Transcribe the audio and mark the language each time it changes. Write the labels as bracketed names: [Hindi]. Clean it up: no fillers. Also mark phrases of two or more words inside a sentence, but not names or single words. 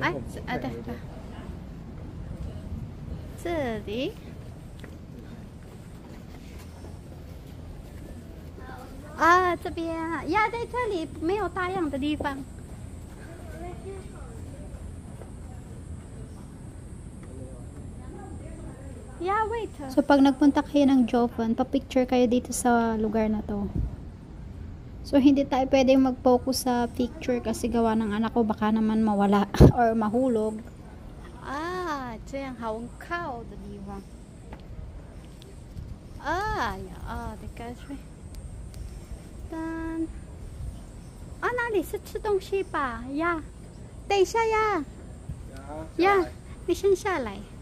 [Chinese] 哎，对。这里啊，这边呀，在这里没有大样的地方。Yeah, [English] wait. [Filipino] So, pag nagpunta kayo ng Jovan, pa-picture kayo dito sa lugar na to. So, hindi tayo pwedeng mag-focus sa picture kasi gawa ng anak ko baka naman mawala or mahulog. [Chinese] Ah, 这样好靠的地方。啊呀啊，这个是。啊，哪里是吃东西吧？呀，等一下呀。呀，你先下来。